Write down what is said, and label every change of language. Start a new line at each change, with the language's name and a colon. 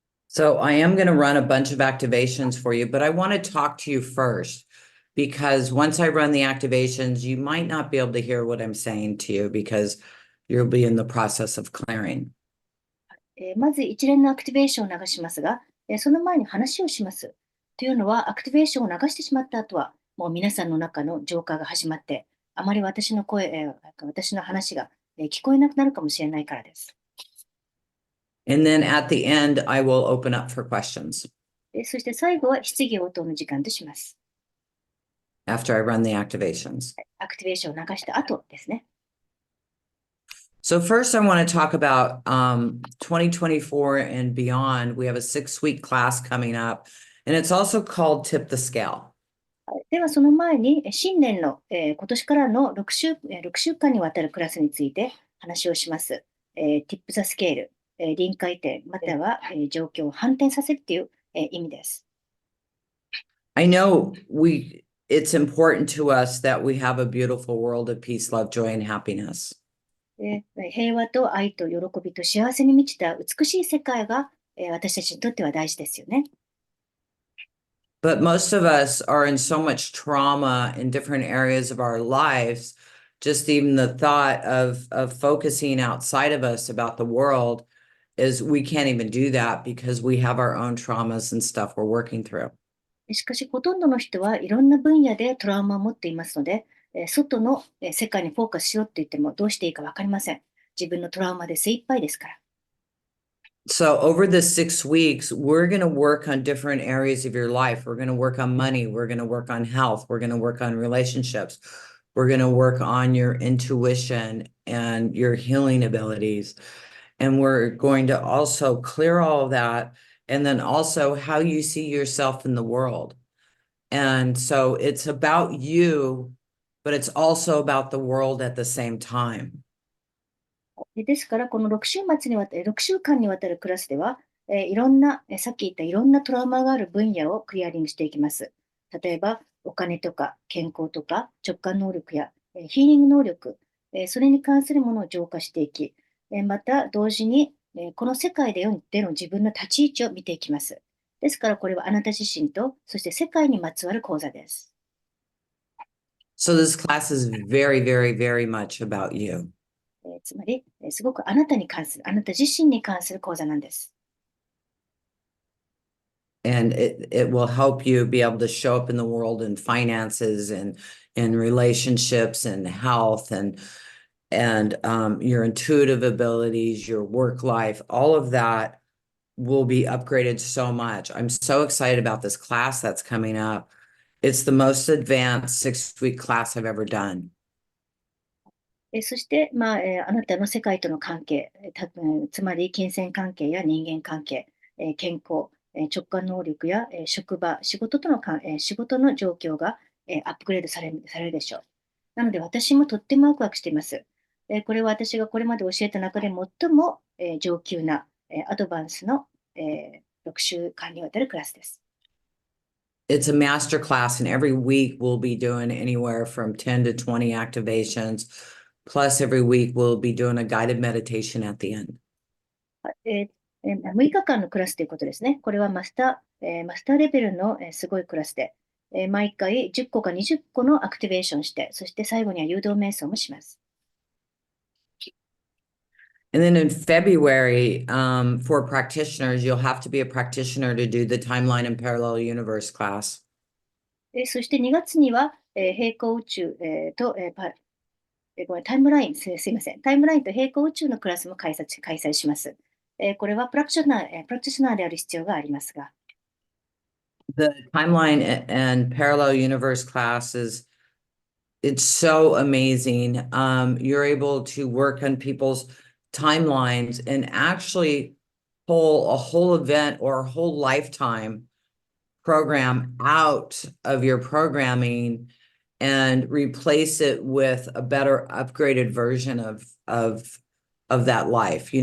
English: So I am going to run a bunch of activations for you, but I want to talk to you first because once I run the activations, you might not be able to hear what I'm saying to you because you'll be in the process of clearing.
Japanese: まず一連のアクティベーションを流しますが、その前に話をします。というのは、アクティベーションを流してしまった後は、もう皆さんの中の浄化が始まって、あまり私の声、私の話が、聞こえなくなるかもしれないからです。
English: And then at the end, I will open up for questions
Japanese: そして最後は質疑応答の時間とします。
English: after I run the activations.
Japanese: アクティベーションを流した後ですね。
English: So first, I want to talk about 2024 and beyond. We have a 6-week class coming up, and it's also called Tip the Scale.
Japanese: では、その前に、新年の、今年からの6週間にわたるクラスについて話をします。 Tip the Scale、臨界点、または、状況を反転させるという、意味です。
English: I know it's important to us that we have a beautiful world of peace, love, joy, and happiness.
Japanese: 平和と愛と喜びと幸せに満ちた美しい世界が、私たちにとっては大事ですよね。
English: But most of us are in so much trauma in different areas of our lives. Just even the thought of focusing outside of us about the world is we can't even do that because we have our own traumas and stuff we're working through.
Japanese: しかし、ほとんどの人はいろんな分野でトラウマを持っていますので、外の世界にフォーカスしろって言ってもどうしていいかわかりません。自分のトラウマで精一杯ですから。
English: So over the 6 weeks, we're going to work on different areas of your life. We're going to work on money. We're going to work on health. We're going to work on relationships. We're going to work on your intuition and your healing abilities. And we're going to also clear all of that. And then also how you see yourself in the world. And so it's about you, but it's also about the world at the same time.
Japanese: ですから、この6週間にわたるクラスでは、いろんな、さっき言ったいろんなトラウマがある分野をクリアリングしていきます。例えば、お金とか健康とか直感能力や、ヒーリング能力、それに関するものを浄化していき、また同時に、この世界での自分の立ち位置を見ていきます。ですから、これはあなた自身と、そして世界にまつわる講座です。
English: So this class is very, very, very much about you.
Japanese: つまり、すごくあなた自身に関する講座なんです。
English: And it will help you be able to show up in the world in finances and in relationships and health and your intuitive abilities, your work life, all of that will be upgraded so much. I'm so excited about this class that's coming up. It's the most advanced 6-week class I've ever done.
Japanese: そして、あなたの世界との関係、つまり金銭関係や人間関係、健康、直感能力や、職場、仕事の状況が、アップグレードされるでしょう。なので、私もとってもワクワクしています。これは私がこれまで教えた中で最も、上級な、アドバンスの、6週間にわたるクラスです。
English: it's a master class, and every week we'll be doing anywhere from 10 to 20 activations. Plus, every week we'll be doing a guided meditation at the end.
Japanese: 6日間のクラスということですね。これはマスターレベルのすごいクラスで、毎回10個か20個のアクティベーションして、そして最後には誘導瞑想もします。
English: And then in February, for practitioners, you'll have to be a practitioner to do the Timeline and Parallel Universe class.
Japanese: そして2月には、平行宇宙、と、ごめん、タイムライン、すいません。タイムラインと平行宇宙のクラスも開催します。これはプラクティショナーである必要がありますが。
English: The Timeline and Parallel Universe classes, it's so amazing. You're able to work on people's timelines and actually pull a whole event or a whole lifetime program out of your programming and replace it with a better upgraded version of that life.